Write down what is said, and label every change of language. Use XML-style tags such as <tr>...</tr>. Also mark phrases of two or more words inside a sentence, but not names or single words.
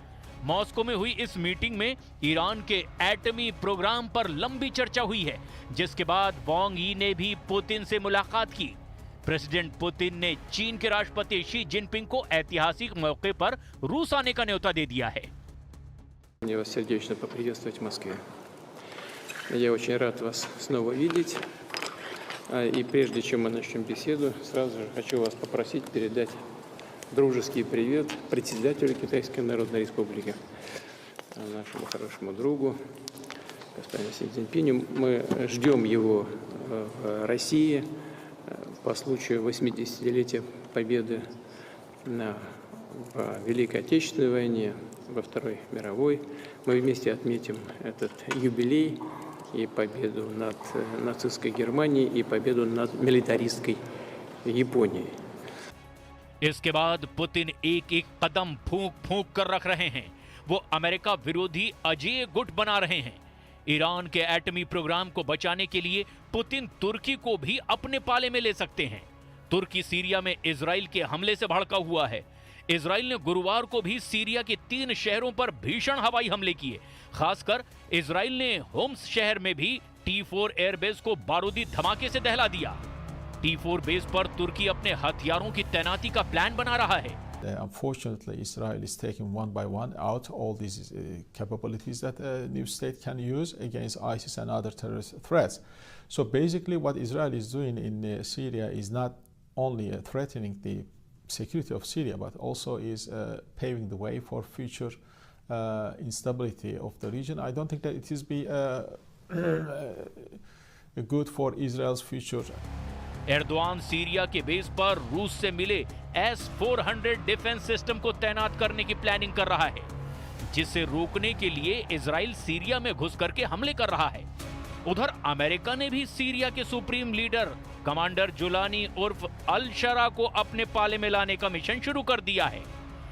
<hi>मॉस्को में हुई इस मीटिंग में ईरान के एटमी प्रोग्राम पर लंबी चर्चा हुई है, जिसके बाद वांग यी ने भी पुतिन से मुलाकात की। प्रेसिडेंट पुतिन ने चीन के राष्ट्रपति शी जिनपिंग को ऐतिहासिक मौके पर रूस आने का न्योता दे दिया है।</hi> <ru>Я вас сердечно поприветствовать в Москве. Я очень рад вас снова видеть. И прежде чем мы начнем беседу, сразу же хочу вас попросить передать дружеский привет председателю Китайской Народной Республики, нашему хорошему другу, господину Си Цзиньпиню. Мы ждем его в России по случаю 80-летия победы в Великой Отечественной войне, во Второй мировой. Мы вместе отметим этот юбилей и победу над нацистской Германией и победу над милитаристской Японией.</ru> <hi>इसके बाद पुतिन एक एक कदम फूंक फूंक कर रख रहे हैं। वो अमेरिका विरोधी अजेय गुट बना रहे हैं। ईरान के एटमी प्रोग्राम को बचाने के लिए पुतिन तुर्की को भी अपने पाले में ले सकते हैं। तुर्की सीरिया में इजराइल के हमले से भड़का हुआ है। इजराइल ने गुरुवार को भी सीरिया के 3 शहरों पर भीषण हवाई हमले किए। खासकर इजराइल ने होम्स शहर में भी T4 एयरबेस को बारूदी धमाके से दहला दिया। T4 बेस पर तुर्की अपने हथियारों की तैनाती का प्लान बना रहा है।</hi> <en>Unfortunately, Israel is taking one by one out all these capabilities that a new state can use against ISIS and other terrorist threats. So basically what Israel is doing in Syria is not only threatening the security of Syria, but also is paving the way for future instability of the region. I don't think that it is good for Israel's future.</en> <hi>एर्दोआन सीरिया के बेस पर रूस से मिले S-400</hi> <en>defense system</en> <hi>को तैनात करने की प्लानिंग कर रहा है, जिसे रोकने के लिए इजराइल सीरिया में घुस करके हमले कर रहा है। उधर अमेरिका ने भी सीरिया के</hi> <en>supreme leader commander</en> <hi>जुलानी उर्फ अल शरा को अपने पाले में लाने का मिशन शुरू कर दिया है।</hi>